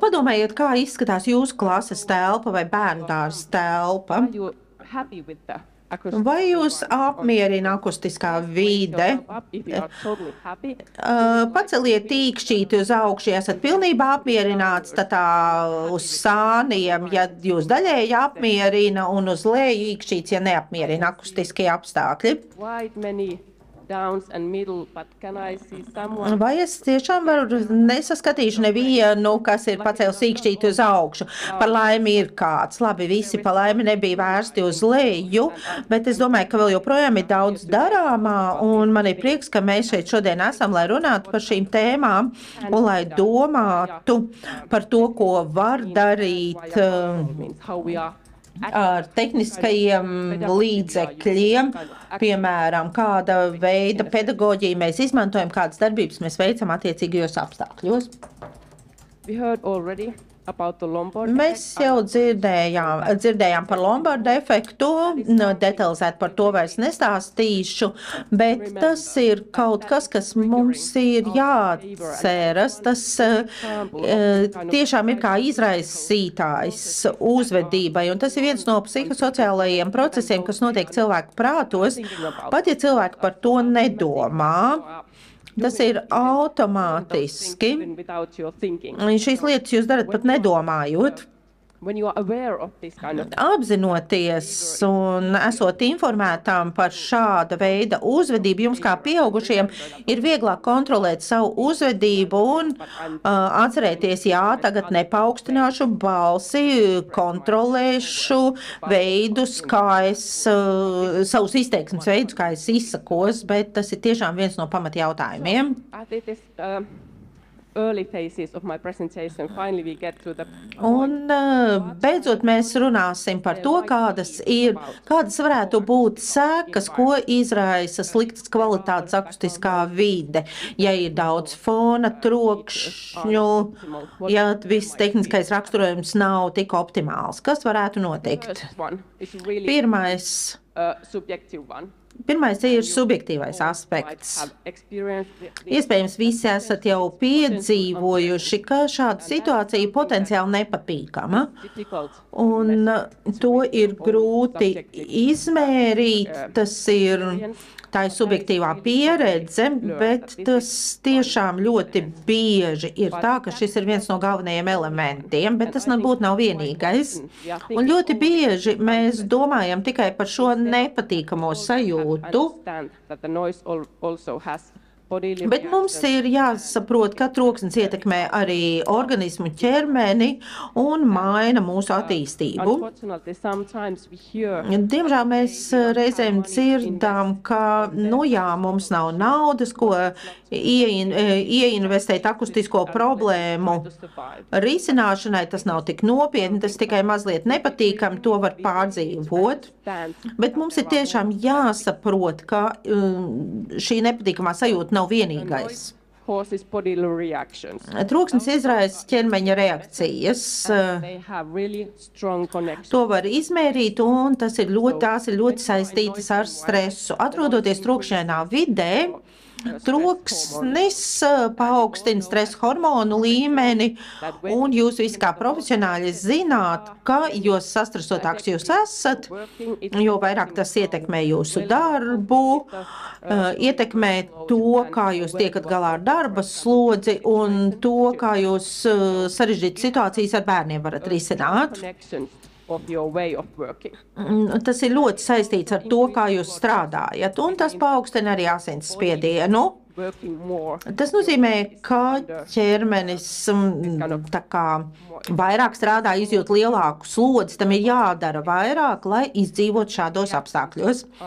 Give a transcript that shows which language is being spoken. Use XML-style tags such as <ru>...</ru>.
<lv>Padomājiet, kā izskatās jūsu klases telpa vai bērndārs telpa.</lv> <en>Are you happy with the acoustic?</en> <lv>Vai jūs apmierina akustiskā vide?</lv> <en>If you are totally happy,</en> <lv>Paceliet tīkšķīti uz augšu, ja esat pilnībā apmierināts, tad tā uz sāniem, ja jūs daļēji apmierina, un uz leju īkšķīts, ja neapmierina akustiskie apstākļi.</lv> <en>quite many downs and middle, but can I see someone?</en> <lv>Vai es tiešām nesaskatīšu nevienu, kas ir pacēlis īkšķīti uz augšu? Par laimi ir kāds. Labi, visi pa laimi nebija vērsti uz leju, bet es domāju, ka vēl joprojām ir daudz darāmā, un man ir prieks, ka mēs šeit šodien esam, lai runātu par šīm tēmām, un lai domātu par to, ko var darīt</lv> <en>Means how we are</en> <lv>ar tehniskajiem līdzekļiem, piemēram, kāda veida pedagoģiju mēs izmantojam, kādas darbības mēs veicam attiecīgajos apstākļos.</lv> <en>We heard already about the Lombard</en> <lv>Mēs jau dzirdējām par Lombarda efektu, detalizēt par to vairs nestāstīšu, bet tas ir kaut kas, kas mums ir jāatceras. Tas tiešām ir kā izraisītājs uzvedībai, un tas ir viens no psihosociālajiem procesiem, kas notiek cilvēku prātos, pat ja cilvēki par to nedomā. Tas ir automātiski.</lv> <en>even without your thinking.</en> <lv>Šīs lietas jūs darat pat nedomājot.</lv> <en>When you are aware of this kind of</en> <lv>Apzinoties un esot informētām par šāda veida uzvedību, jums kā pieaugušiem ir vieglāk kontrolēt savu uzvedību un atcerēties, jā, tagad nepaukstināšu balsi, kontrolēšu veidus, kā es, savus izteiksmes veidus, kā es izsakos, bet tas ir tiešām viens no pamatjautājumiem.</lv> <en>at this early phases of my presentation, finally we get to the</en> <lv>Un beidzot mēs runāsim par to, kādas varētu būt sekas, ko izraisa sliktas kvalitātes akustiskā vide. Ja ir daudz fona, trokšņu, ja viss tehniskais raksturojums nav tik optimāls, kas varētu notikt?</lv> <en>first one is really subjective one.</en> <lv>Pirmais ir subjektīvais aspekts.</lv> <en>Have experienced</en> <lv>Iespējams, visi esat jau piedzīvojuši, ka šāda situācija potenciāli nepatīkama.</lv> <en>difficult</en> <lv>Un to ir grūti izmērīt, tā ir subjektīvā pieredze, bet tas tiešām ļoti bieži ir tā, ka šis ir viens no galvenajiem elementiem, bet tas nebūtu nav vienīgais. Un ļoti bieži mēs domājam tikai par šo nepatīkamo sajūtu,</lv> <en>understand that the noise also has bodily</en> <lv>bet mums ir jāsaprot, ka troksnis ietekmē arī organismu ķermeni un maina mūsu attīstību.</lv> <en>Unfortunately, sometimes we hear</en> <lv>Diemžēl mēs reizēm dzirdam, ka, mums nav naudas, ko ieinvestēt akustisko problēmu</lv> <en>to survive.</en> <lv>risināšanai, tas nav tik nopietni, tas tikai mazliet nepatīkami, to var pārdzīvot. Bet mums ir tiešām jāsaprot, ka šī nepatīkamā sajūta nav vienīgais.</lv> <en>Causes bodily reactions.</en> <lv>Troksnis izraisa ķermeņa reakcijas.</lv> <en>They have really strong connections.</en> <lv>To var izmērīt, un tās ir ļoti saistītas ar stresu. Atrodoties trokšņainā vidē, troksnis paaugstina stresa hormonu līmeni, un jūs visi kā profesionāļi zināt, ka jo sastresotāks jūs esat, jo vairāk tas ietekmē jūsu darbu, ietekmē to, kā jūs tiekat galā ar darba slodzi, un to, kā jūs sarežģītas situācijas ar bērniem varat risināt.</lv> <en>Connections of your way of working.</en> <lv>Tas ir ļoti saistīts ar to, kā jūs strādājat, un tas paaugstina arī asinsspiedienu.</lv> <en>Working more.</en> <lv>Tas nozīmē, ka ķermenis tā kā vairāk strādā, izjūt lielāku slodzi, tam ir jādara vairāk, lai izdzīvot šādos apstākļos.</lv>